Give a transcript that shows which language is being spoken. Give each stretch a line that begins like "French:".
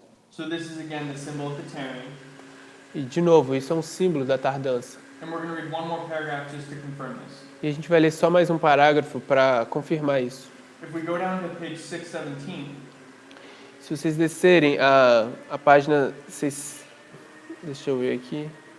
English: So this is again the symbol of the tarrying.
Portuguese: e de novo, isso é um símbolo da tardança.
English: And we're going to read one more paragraph just to confirm this.
Portuguese: E a gente vai ler só mais um parágrafo para confirmar isso.
English: If we go down to page 617,
Portuguese: Se vocês descerem a página 6, deixa eu ver aqui,